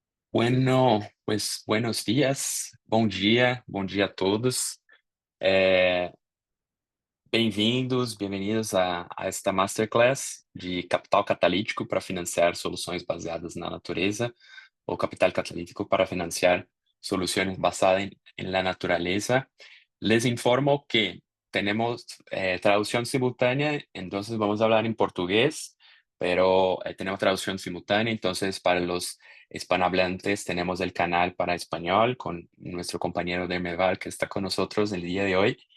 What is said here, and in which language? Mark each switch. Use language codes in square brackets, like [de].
[es] Bueno, pues buenos días, [pt] bom dia a todos. Eh, Bem-vindos, bem-vindos a esta masterclass de [es] capital catalítico para financiar soluções baseadas na natureza, ou capital catalítico para financiar soluções basadas en la naturaleza. Les informo que tenemos traducción simultánea, entonces vamos a hablar en portugués, pero tenemos traducción simultánea, entonces para los hispanohablantes tenemos el canal para español con nuestro compañero de Meval que está con nosotros el día de hoy.